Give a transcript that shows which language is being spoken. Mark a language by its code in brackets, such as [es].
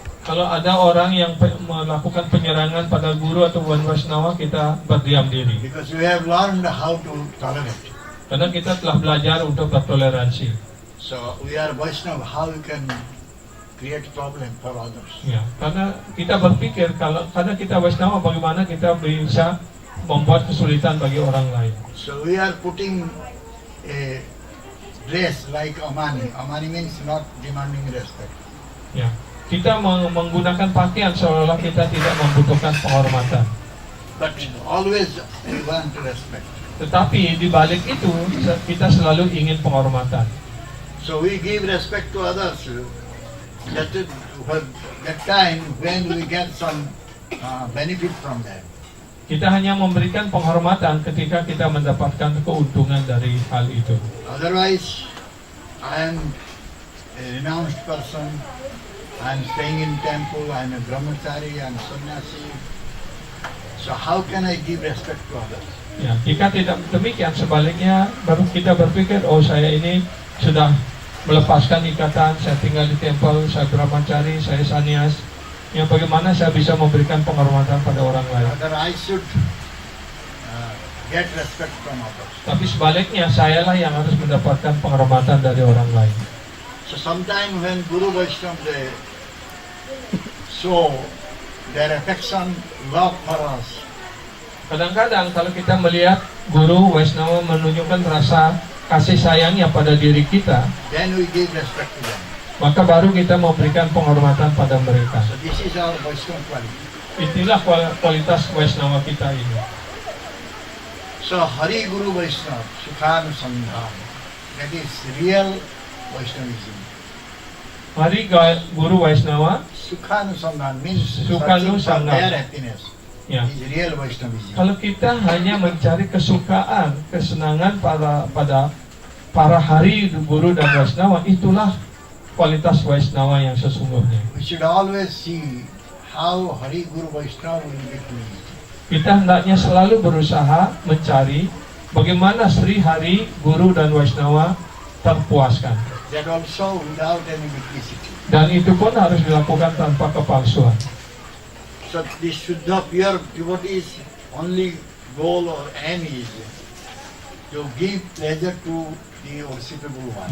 [id] Kalau ada orang yang melakukan penyerangan pada guru atau Waisnawa, kita berdiam diri. [en] Because we have learned how to tolerate. [id] Karena kita telah belajar untuk bertoleransi. [en] So we are Vaishnava, how we can create problem for others. Ya, karena kita berpikir karena kita Waisnawa, bagaimana kita bisa membuat kesulitan bagi orang lain. So we are putting a dress like Amani. Amani means not demanding respect. [id] Ya, kita menggunakan pakaian seolah-olah kita tidak membutuhkan penghormatan. [en] But always we want respect. [id] Tetapi di balik itu kita selalu ingin penghormatan. [en] So we give respect to others. That time when we get some benefit from them. [id] Kita hanya memberikan penghormatan ketika kita mendapatkan keuntungan dari hal itu. [en] Otherwise, I am a renounced person. I am staying in temple. I am a brahmachari. I am sannyasi. So how can I give respect to others? [id] Ya, jika tidak demikian, sebaliknya baru kita berpikir, saya ini sudah melepaskan ikatan, saya tinggal di tempel, saya brahmachari, saya sannyas. Ya, bagaimana saya bisa memberikan penghormatan pada orang lain? [en] Rather, I should get respect from others. [id] Tapi sebaliknya, sayalah yang harus mendapatkan penghormatan dari orang lain. [en] So sometimes when Guru Vaishnava they show their affection, love for us, [id] Kadang-kadang kalau kita melihat guru Waisnawa menunjukkan rasa kasih sayangnya pada diri kita, [en] then we give respect to them. [id] maka baru kita memberikan penghormatan pada mereka. [en] So this is our Vaishnava quality. [id] Inilah kualitas Waisnawa kita ini. [en] So Hari Guru Vaishnava, Sukhanusandhan, that is real Vaishnavism. [id] Hari Guru Waisnawa, [en] Sukhanusandhan means [id] Sukhanusandhan. [en] searching for their happiness. [id] ya. [en] Is real Vaishnavism. [id] Kalau kita hanya mencari kesukaan, kesenangan pada para hari guru dan Waisnawa, itulah kualitas Waisnawa yang sesungguhnya. [en] We should always see how Hari Guru Vaishnava will be pleased. [id] Kita hendaknya selalu berusaha mencari bagaimana Sri Hari Guru dan Waisnawa terpuaskan. [en] That also without any duplicity. [id] Dan itu pun harus dilakukan tanpa kepalsuan. [en] So this Shuddha pure devotee's only goal or aim is to give pleasure to the worshipable one.